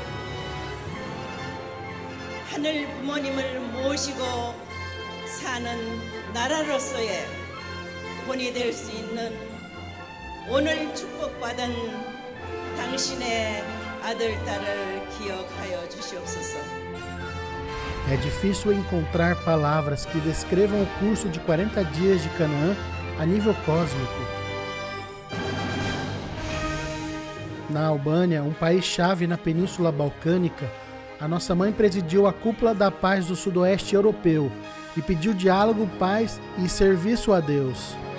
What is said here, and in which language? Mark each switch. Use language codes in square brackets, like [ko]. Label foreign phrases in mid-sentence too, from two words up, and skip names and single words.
[ko] 하늘 부모님을 모시고 사는 나라로서의 본이 될 수 있는 오늘 축복받은 당신의 아들, 딸을 기억하여 주시옵소서. [pt] É difícil encontrar palavras que descrevam o curso de 40 dias de Canaã a nível cósmico. Na Albânia, um país-chave na Península Balcânica, a nossa mãe presidiu a Cúpula da Paz do Sudoeste Europeu e pediu diálogo, paz e serviço a Deus.